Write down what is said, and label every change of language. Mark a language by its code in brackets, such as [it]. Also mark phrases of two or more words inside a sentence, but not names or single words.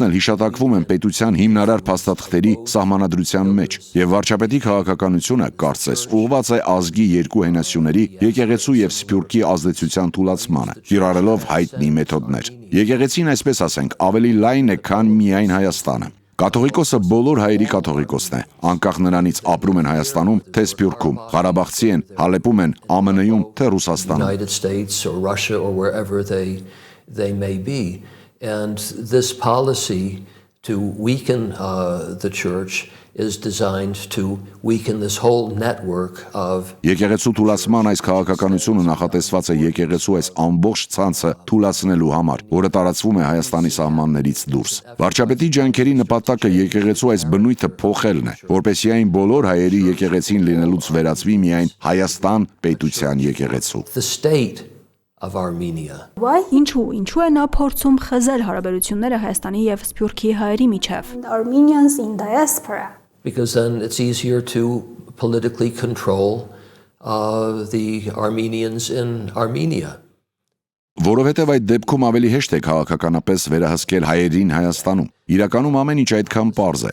[hy] էլ հիշատակվում են պետության հիմնարար փաստաթղթերի սահմանադրության մեջ, եւ վարչապետի քաղաքականությունը կարծես ուղղված է ազգի երկու հենասյուների եկեղեցու եւ Սփյուռքի ազդեցության թուլացմանը, կիրառելով հայտնի մեթոդներ։ Եկեղեցին, այսպես ասենք, ավելի լայն է, քան միայն Հայաստանը։ Կաթողիկոսը բոլոր հայերի կաթողիկոսն է, անկախ նրանից ապրում են Հայաստանում, թե Սփյուռքում, Ղարաբաղցի են, Հալեպում են, ԱՄՆ-ում, թե Ռուսաստանում։ [en] United States or Russia or wherever they may be. And this policy to weaken the church is designed to weaken this whole network of [hy] Եկեղեցու թուլացման այս քաղաքականությունը նախատեսված է եկեղեցու այս ամբողջ ցանցը թուլացնելու համար, որը տարածվում է Հայաստանի սահմաններից դուրս։ Վարչապետի ջանքերի նպատակը եկեղեցու այս բնույթը փոխելն է, որպեսզի այն բոլոր հայերի եկեղեցին լինելուց վերածվի միայն Հայաստան պետության եկեղեցու։ [en] the state of Armenia. why [hy] Ինչու է նա փորձում խզել հարաբերությունները Հայաստանի եւ Սփյուռքի հայերի միջև։ [en] Armenians in diaspora? Because then it's easier to politically control the Armenians in Armenia. [hy] Որովհետև այդ դեպքում ավելի հեշտ է քաղաքականապես վերահսկել հայերին Հայաստանում։ Իրականում ամեն ինչ այդքան պարզ է։